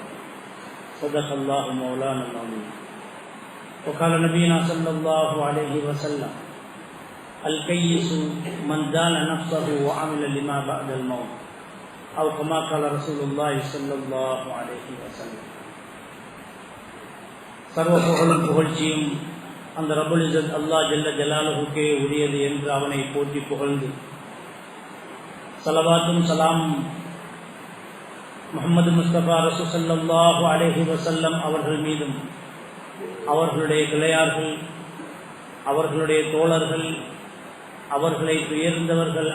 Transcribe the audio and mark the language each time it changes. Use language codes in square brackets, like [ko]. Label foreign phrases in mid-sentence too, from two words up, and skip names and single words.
[ar] صدق الله مولانا العظيم. وقال نبينا صلى الله عليه وسلم: الكيس من دان نفسه وعمل لما بعد الموت. أو كما قال رسول الله صلى الله عليه وسلم. [ta] சர்வ புகழும் புகழ்ச்சியும் அந்த [ar] رب العزة الله جل جلاله [ta] உரியது என்று அவனை போற்றி புகழ்ந்து, ஸலவாத்தும் சலாமும் முஹம்மது முஸ்தபா ரசூல் [ar] صلى الله عليه وسلم [ta] அவர்கள் மீதும், அவர்களுடைய கிளையார்கள், அவர்களுடைய தோழர்கள், அவர்களை துயர்ந்தவர்கள்